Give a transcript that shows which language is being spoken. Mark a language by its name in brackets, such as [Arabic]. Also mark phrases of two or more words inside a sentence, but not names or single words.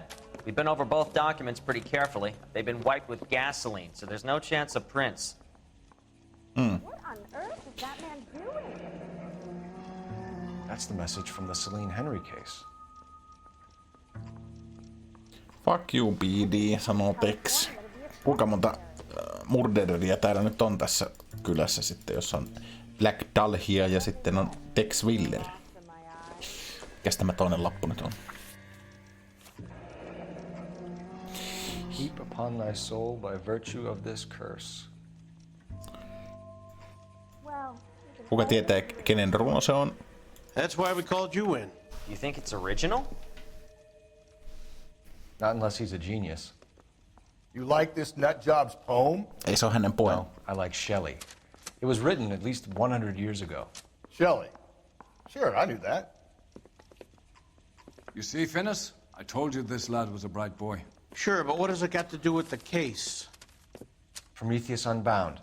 [English] We've been over both documents pretty carefully. They've been wiped with gasoline, so there's no chance of prints. What on earth is that man doing? That's the message from the Celine Henry case. Fuck you, PD, [Finnish] sanoo Tex. Kuinka monta murdereria täällä nyt on tässä kylässä sitten, jossa on Black Dahlia ja sitten on Tex Willer. Mikäs tämä toinen lappu nyt on? [English] Heap upon thy soul by virtue of this curse. [Finnish] Kuka tietää, kenen runo se on? [English] That's why we called you in. You think it's original? Not unless he's a genius. You like this nutjob's poem? [Finnish] Ei se ole hänen poem. [English] No, I like Shelley. It was written at least 100 years ago. Shelley. Sure, I knew that. You see, Finis? I told you this lad was a bright boy. Sure, but what has it got to do with the case? Prometheus Unbound.